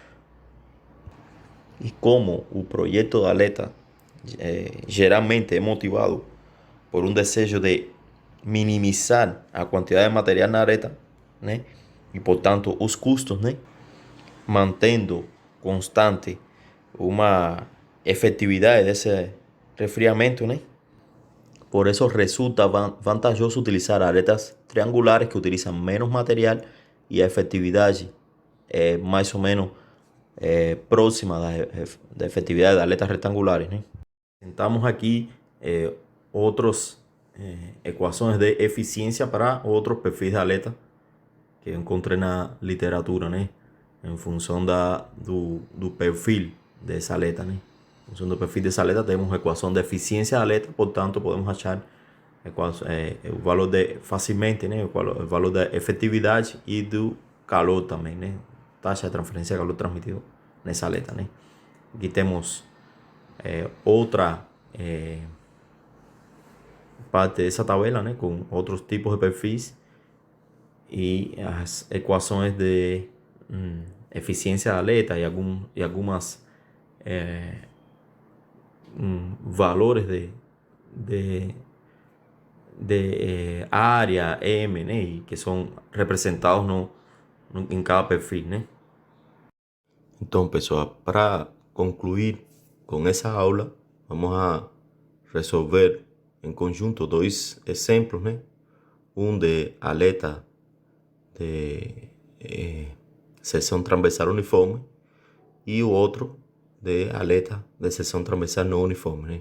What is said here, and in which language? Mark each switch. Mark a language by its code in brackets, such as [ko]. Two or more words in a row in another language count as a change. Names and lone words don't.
[pt] E como o projeto da aleta geralmente é motivado por um desejo de minimizar a quantidade de material na aleta, né? E portanto os custos, né? Mantendo constante uma efetividade desse resfriamento, né? [es] Por eso resulta [pt] vantajoso utilizar aletas triangulares [es] que utilizan menos material y [pt] a efectividade mais ou menos próxima da efetividade de aletas retangulares, né? Tentamos aqui outras equações de eficiência para outros perfis de aleta que eu encontrei na literatura, né? Em função do perfil dessa aleta, né? [es] En función del perfil de esa aleta tenemos ecuación de eficiencia de aleta, por tanto podemos achar el valor fácilmente, ¿no? El valor de efectividad y do calor también, ¿no? Taxa de transferencia de calor transmitido en esa aleta, ¿no? Aquí tenemos otra parte de esa tabela, ¿no? Con otros tipos de perfiles y las ecuaciones de eficiencia de aleta y algunas valores de área M, né? [pt] E que são representados em cada perfil, né? Então, pessoal, para concluir com essa aula, vamos a resolver em conjunto dois exemplos, né? Um de aleta de seção transversal uniforme e o outro de aleta de seção transversal não uniforme, né?